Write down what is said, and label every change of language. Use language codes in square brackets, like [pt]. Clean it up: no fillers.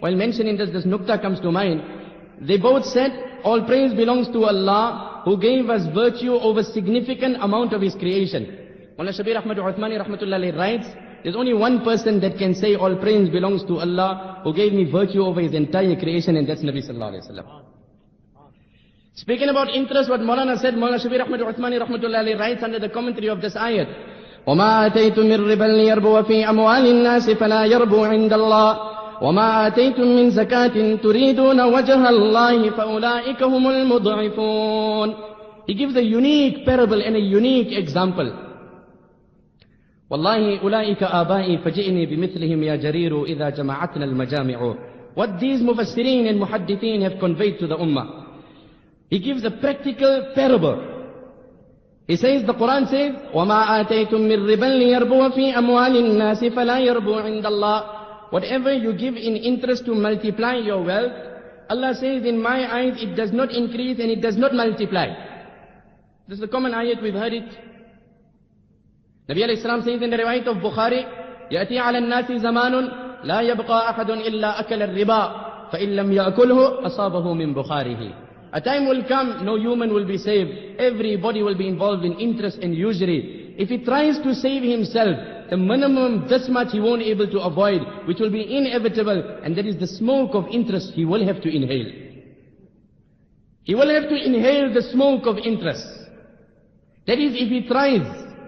[en] While mentioning this nukta comes to mind. They both said, all praise belongs to Allah who gave us virtue over significant amount of His creation. Mullah Shabir Ahmad Uthmani rahmatullahi writes, there's only one person that can say all praise belongs to Allah who gave me virtue over His entire creation, and that's Nabi sallallahu alayhi wa sallam. Speaking about interest, what Maulana said, Maulana Shabir Ahmad Uthmani Rahmatullahi alayhi writes under the commentary of this ayat, [ar] وَمَا أَتَيْتُم مِّن رِّبًا لِيَرْبُوَ فِي أَمْوَالِ النَّاسِ فَلَا يَرْبُو عِندَ اللَّهِ وَمَا آتَيْتُم مِّن زَكَاةٍ تُرِيدُونَ وَجْهَ اللَّهِ فَأُولَٰئِكَ هُمُ الْمُضْعِفُونَ. [en] He gives a unique parable and a unique example. [ar] وَاللَّهِ أُولَٰئِكَ آبَائِي فَجِئْنِي بِمِثْلِهِمْ يَا جَرِيرُ إِذَا جَمَعَتْنَا الْمَجَامِعُ. [en] What these mufassirin and muhaddithin have conveyed to the ummah. He gives a practical parable. He says, the Quran says, [ar] وَمَا آتَيْتُم مِّن رِّبًا لِيَرْبُوَ فِي أَمْوَالِ النَّاسِ فَلَا يَرْبُو عِندَ اللَّهِ. [en] Whatever you give in interest to multiply your wealth, Allah says, in my eyes, it does not increase and it does not multiply. This is a common ayat, we've heard it. Nabi alayhi salam says in the riwayat of Bukhari, [ar] يَأْتِي عَلَى النَّاسِ زَمَانٌ لَا يَبْقَى أَحَدٌ إِلَّا أَكَلَ الرِّبَا فَإِن لَمْ يَأْكُلْهُ أَصَابَهُ مِنْ بُخَارِهِ. [en] A time will come, no human will be saved. Everybody will be involved in interest and usury. If he tries to save himself, the minimum this much he won't be able to avoid, which will be inevitable, and that is the smoke of interest he will have to inhale. He will have to inhale the smoke of interest. That is, if he tries.